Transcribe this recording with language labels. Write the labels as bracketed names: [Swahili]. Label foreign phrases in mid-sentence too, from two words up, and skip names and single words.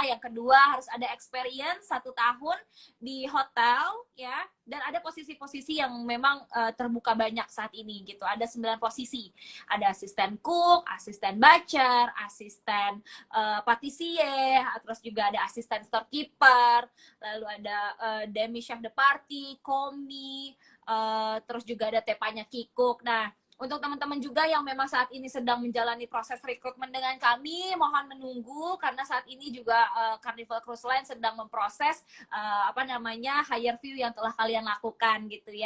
[Indonesian] Yang kedua harus ada experience 1 tahun di hotel ya. Dan ada posisi-posisi yang memang terbuka banyak saat ini gitu. Ada 9 posisi. Ada asisten cook, asisten butcher, asisten patissier, terus juga ada asisten storekeeper, lalu ada [French] demi chef de partie, [Indonesian] komi, terus juga ada tepanya kikuk. Nah, untuk teman-teman juga yang memang saat ini sedang menjalani proses rekrutmen dengan kami, mohon menunggu karena saat ini juga Carnival Cruise Line sedang memproses [English] hire view [Indonesian] yang telah kalian lakukan gitu ya.